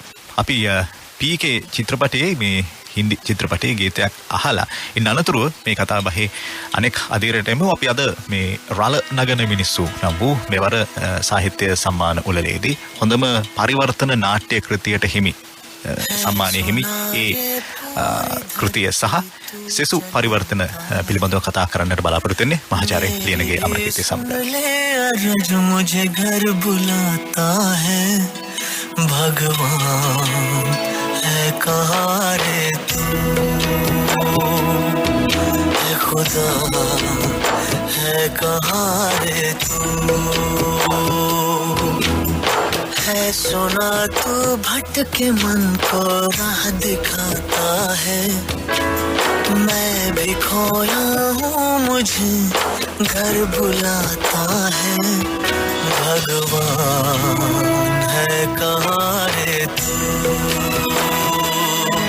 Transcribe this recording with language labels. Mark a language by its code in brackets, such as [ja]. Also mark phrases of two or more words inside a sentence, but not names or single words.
[si] අපි PK චිත්‍රපටයේ මේ හින්දි චිත්‍රපටයේ ගීතයක් අහලා ඉන්න අනතුරුව මේ කතා බහේ අනෙක් අධීරයටම අපි අද මේ රළ නගන මිනිස්සු නම් වූ මෙවර සාහිත්‍ය සම්මාන උළෙලේදී හොඳම පරිවර්තන නාට්‍ය කෘතියට හිමි සම්මානය හිමි ඒ කෘතිය සහ සෙසු පරිවර්තන පිළිබඳව කතා කරන්නට බලාපොරොත්තු වෙන්නේ මහාචාර්ය ලියනගේ අමරකීර්ති සමග. [hi] मुझे घर बुलाता है भगवान है कहाँ रे तू है खुदा है कहाँ रे तू है सुना तू भटके मन को राह दिखाता है मैं भी खोया हूँ मुझे घर बुलाता है भगवान है कहाँ रे तू